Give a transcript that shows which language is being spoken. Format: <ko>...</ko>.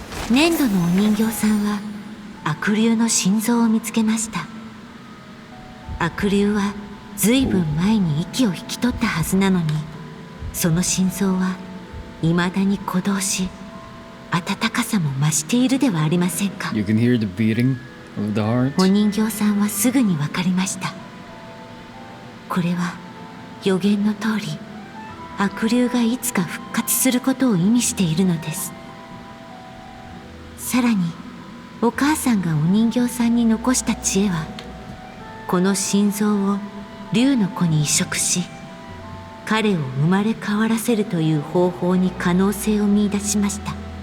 <ja>粘土のお人形さんは悪竜の心臓を見つけました。悪竜はずいぶん前に息を引き取ったはずなのにその心臓は未だに鼓動し温かさも増しているではありませんか。</ja> <en>You can hear the beating of the heart.</en> <ja>お人形さんはすぐに分かりました。これは予言の通り悪竜がいつか復活することを意味しているのです。さらにお母さんがお人形さんに残した知恵はこの心臓を竜の子に移植し彼を生まれ変わらせるという方法に可能性を見出しました。</ja>